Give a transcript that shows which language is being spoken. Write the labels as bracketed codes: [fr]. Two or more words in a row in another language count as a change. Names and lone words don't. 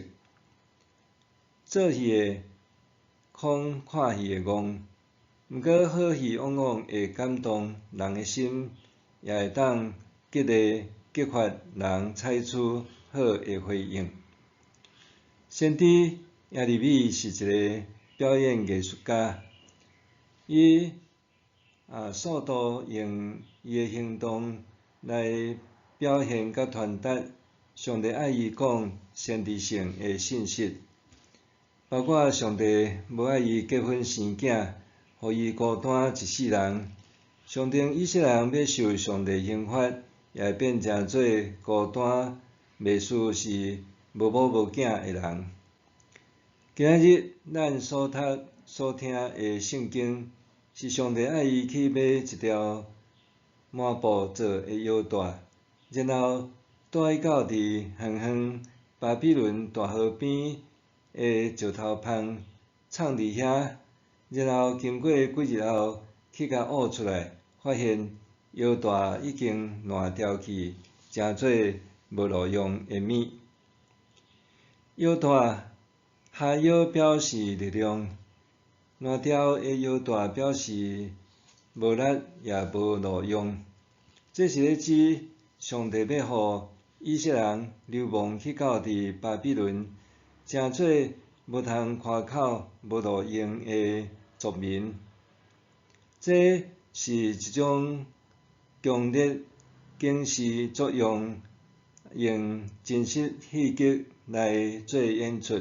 [nan] 做戏的恐看戏的戆，毋过好戏往往会感动人的心，也会当激发人采取好的回应。先知耶利米是一个表演艺术家，伊数度用伊的行动来表现甲传达上帝爱伊讲先知性的信息，包括上帝无爱伊结婚生囝，互伊孤单一世人。上帝以色列人要受上帝刑罚，也会变成做孤单袂输是无某无囝的人。今仔日咱所读所听的圣经，是上帝爱伊去买一条麻布做的腰带，然后带伊到伫远远巴比伦大河边的石头旁藏伫遐，然后经过几日后去甲挖出来，发现腰带已经烂掉去，成做无路用的物。腰带下腰表示力量，烂掉的腰带表示无力也无路用。这是咧指上帝要互以色列人流亡去到伫巴比伦，成做无通开口、无路用的族民。这是一种强烈警示作用，用真实戏剧来做演出。